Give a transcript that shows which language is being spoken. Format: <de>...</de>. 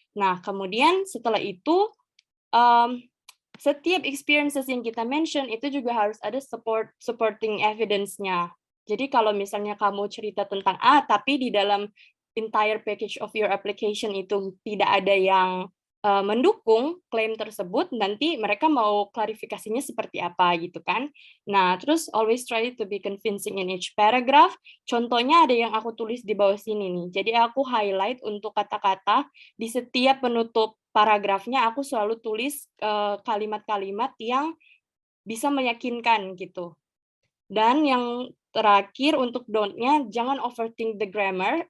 <id>Nah, kemudian setelah itu setiap experiences yang kita mention itu juga harus ada supporting evidence-nya. Jadi kalau misalnya kamu cerita tentang A, tapi di dalam</id> <en>entire package of your application</en> <id>itu tidak ada yang mendukung klaim tersebut, nanti mereka mau klarifikasinya seperti apa gitu kan. Nah, terus</id> <en>always try to be convincing in each paragraph.</en> <id>Contohnya ada yang aku tulis di bawah sini nih. Jadi aku highlight untuk kata-kata di setiap penutup paragrafnya, aku selalu tulis kalimat-kalimat yang bisa meyakinkan gitu. Dan yang terakhir untuk don't-nya, jangan</id> <en>overthink the grammar.</en>